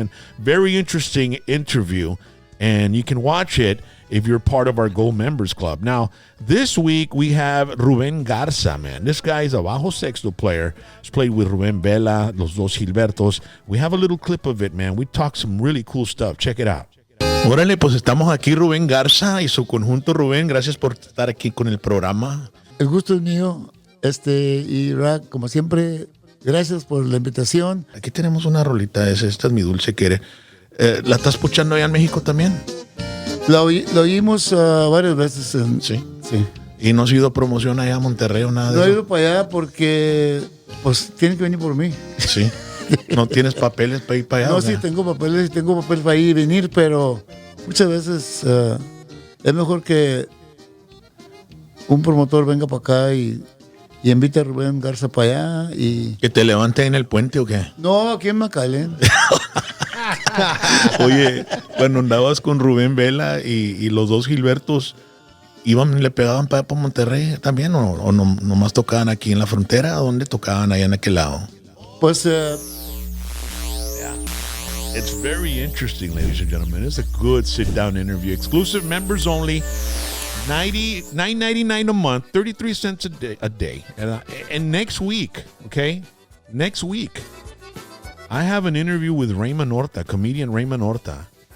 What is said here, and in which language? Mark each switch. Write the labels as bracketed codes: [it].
[en] And very interesting interview. And you can watch it if you're part of our Gold Members Club. Now, this week we have Rubén Garza, man. This guy is a Bajo Sexto player. He's played with Rubén Vela, Los Dos Gilbertos. We have a little clip of it, man. We talk some really cool stuff. Check it out. [es] Órale, pues estamos aquí, Rubén Garza y su conjunto. Rubén, gracias por estar aquí con el programa. El gusto es mío, y Rack, como siempre, gracias por la invitación. Aquí tenemos una rolita, esta es mi dulce querer. ¿La estás escuchando allá en México también? Lo oímos varias veces. Sí. Sí. ¿Y no has ido a promoción allá a Monterrey o nada de No he eso? ido para allá porque, pues, tienen que venir por mí. Sí. ¿No tienes papeles para ir para allá? No, o sí, sea? tengo papeles para ir y venir, pero muchas veces es mejor que un promotor venga para acá y invite a Rubén Garza para allá. ¿Que te levanten en el puente o qué? No, aquí en McAllen. Oye, cuando andabas con Rubén Vela y los dos Gilbertos, le pegaban para Monterrey también o nomás tocaban aquí en la frontera? ¿Dónde tocaban allá en aquel lado? Pues, [en] It's very interesting, ladies and gentlemen. It's a good sit-down interview. Exclusive members only. $9.99 a month, 33 cents a day. And next week, okay? Next week, I have an interview with Raymond Horta, comedian Raymond Horta.